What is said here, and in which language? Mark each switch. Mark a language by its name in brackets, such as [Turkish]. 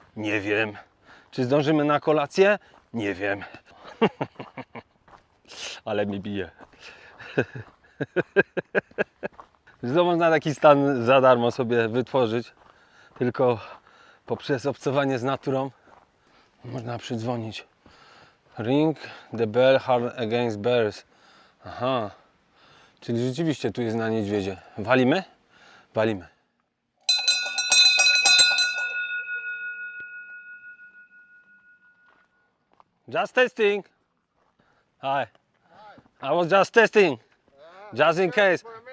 [Polish] Nie wiem. Czy zdążymy na kolację? Nie wiem. Ale mi bije. Zresztą można taki stan za darmo sobie wytworzyć. Tylko poprzez obcowanie z naturą można przydzwonić. [English] Ring the bell hard against bears. Aha. [Polish] Czyli rzeczywiście tu jest na niedźwiedzie. Walimy? Walimy. [English] Just testing. Hi. I was just testing. Just in case.